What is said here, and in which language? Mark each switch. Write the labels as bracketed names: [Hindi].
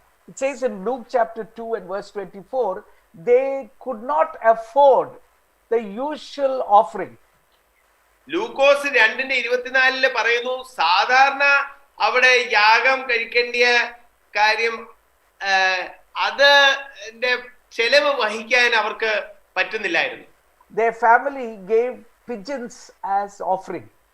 [English] it says in Luke chapter 2 and verse 24, they could not afford the usual offering. [Malayalam] ലൂക്കോസ് 2:24 പറയുന്നു, സാധാരണ അവിടെ യാഗം കഴിക്കേണ്ട കാര്യം അതിന്റെ ചെലവ് വഹിക്കാൻ അവർക്ക് പറ്റുന്നില്ലായിരുന്നു. [English] Their family gave pigeons as offering.